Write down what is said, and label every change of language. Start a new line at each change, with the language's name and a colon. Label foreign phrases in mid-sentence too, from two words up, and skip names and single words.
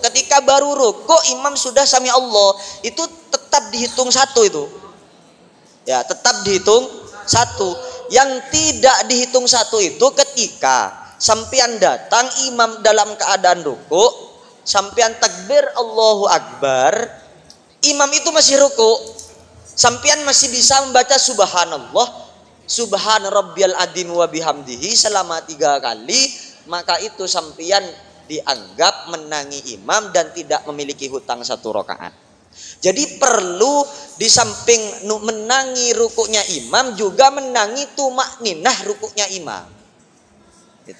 Indonesian: Ketika baru ruku, imam sudah
Arabic: سمع الله,
Indonesian: itu tetap dihitung 1 itu.
Banjar: Ya, tetap dihitung satu. Yang tidak dihitung satu itu ketika sampian datang imam dalam keadaan ruku, sampian takbir
Arabic: الله أكبر,
Banjar: imam itu masih ruku, sampian masih bisa membaca subhanallah,
Arabic: سبحان ربي العظيم وبحمده
Banjar: selama 3 kali, maka itu sampian dianggap menangi imam dan tidak memiliki hutang 1 rakaat. Jadi perlu di samping menangi rukuknya imam juga menangi tumakninah rukuknya imam.
Indonesian: Gitu.